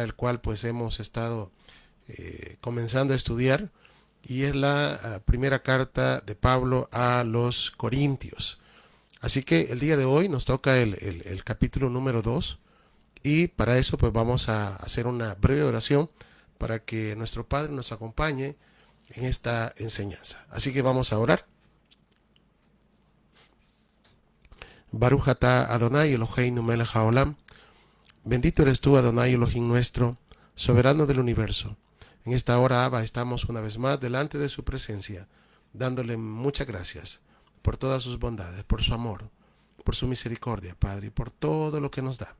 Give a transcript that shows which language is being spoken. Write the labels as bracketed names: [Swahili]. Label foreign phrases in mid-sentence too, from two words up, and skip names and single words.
[Spanish] El cual pues hemos estado comenzando a estudiar, y es la primera carta de Pablo a los Corintios. Así que el día de hoy nos toca el capítulo número 2, y para eso pues vamos a hacer una breve oración para que nuestro Padre nos acompañe en esta enseñanza. Así que vamos a orar. [Hebrew] ברוך אתה אדוני אלוהינו מלך העולם. [Spanish] Bendito eres tú, Adonai Elohim nuestro, soberano del universo. En esta hora, Abba, estamos una vez más delante de su presencia, dándole muchas gracias por todas sus bondades, por su amor, por su misericordia, Padre, y por todo lo que nos da.